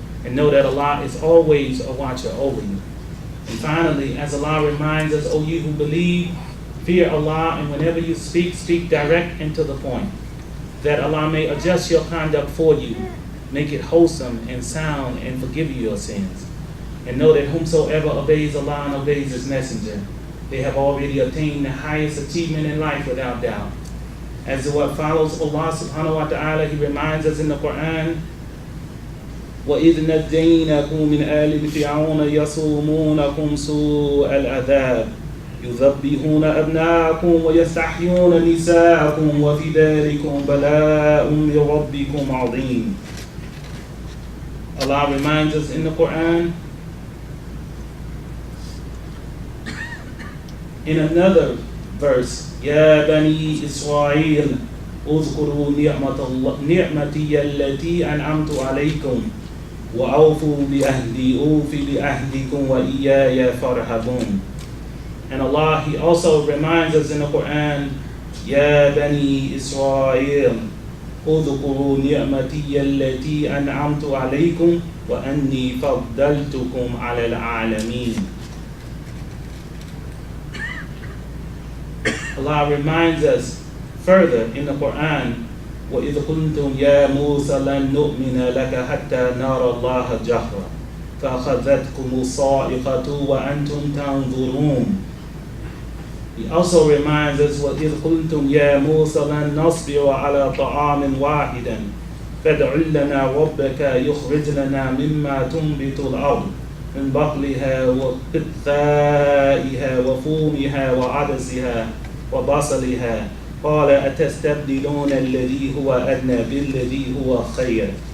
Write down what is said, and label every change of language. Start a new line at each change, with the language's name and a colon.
English: And know that Allah is always a watcher over you. And finally, as Allah reminds us, O you who believe, fear Allah, and whenever you speak, speak direct and to the point, that Allah may adjust your conduct for you, make it wholesome and sound, and forgive you your sins. And know that whomsoever obeys Allah and obeys His messenger, they have already attained the highest achievement in life without doubt. As to what follows, Allah subhanahu wa ta'ala, He reminds us in the Quran,
Arabic: وَإِذْ نَجَّيْنَاكُمْ مِنْ آلِ فِرْعَوْنَ يَصُومُونَكُمْ سُوءَ الْعَذَابِ يذبحون أبناءكم ويستحيون نساءكم وفي ذلكم بلاء من ربكم عظيم.
English: Allah reminds us in the Quran, in another verse,
Arabic: يا بني إسرائيل اذكروا نعمتي التي أنعمت عليكم وأوفوا بأهدي أوف بأهدكم وإياي فارهبون.
English: And Allah, He also reminds us in the Quran,
Arabic: يا بني إسرائيل اذكروا نعمتي التي أنعمت عليكم وأني فضلتكم على العالمين.
English: Allah reminds us further in the Quran,
Arabic: وإذ قلتم يا موسى لن نؤمن لك حتى نرى الله جهرا فأخذتكم الصاعقة وأنتم تنظرون.
English: He also reminds us
Arabic: وإذ قلتم يا موسى لن نصبر على طعام واحد فادع لنا ربك يخرج لنا مما تنبت الأرض من بقلها وقثائها وفومها وعدسها وبصلها قال أتستبدلون الذي هو أدنى بالذي هو خير.